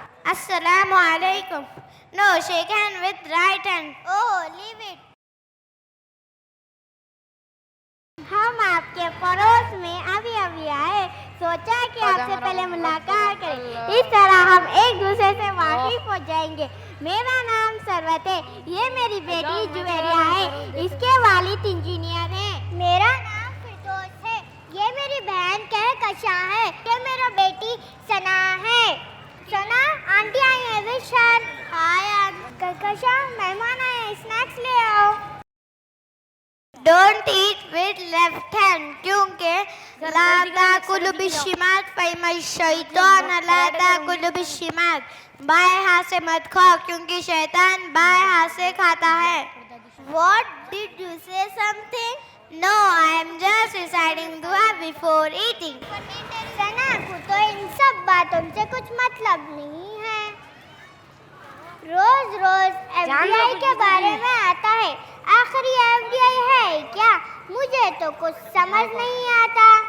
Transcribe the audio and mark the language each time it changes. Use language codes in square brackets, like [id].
[ar] السلام علیکم۔ [en] No, shake hand with right hand۔ [ur] Oh [en] leave it۔ [ur] ہم آپ کے پڑوس میں ابھی آئے، سوچا کہ آپ سے پہلے ملاقات کریں، اس طرح ہم ایک دوسرے سے واقف ہو جائیں گے۔ میرا نام ثروت ہے، یہ میری بیٹی جویریہ ہے، اس کے والد انجینئر ہیں۔ میرا نام فردوس ہے، یہ میری بہن کہکشاں ہے، یہ میرا بیٹی ثنا ہے۔ ثنا آنٹی آئی ہیں، وش ہر۔ ہائے کہکشاں، مہمان آئے ہیں، اسنیکس لے آؤ۔ [en] Don't eat with left hand، [ur] کیونکہ [ar] لا تاکلوا بالشمال فإن الشیطان لا تاکل بالشمال، [ur] بائیں ہاتھ سے مت کھاؤ کیونکہ شیطان بائیں ہاتھ سے کھاتا ہے۔ [en] What did you say something؟ No, I am just reciting dua before eating۔ [ur] ثنا کو تو ان سب باتوں سے کچھ مطلب نہیں ہے، روز روز FDI کے بارے میں آتا ہے، آخر یہ FDI ہے کیا؟ مجھے تو کچھ سمجھ نہیں آتا۔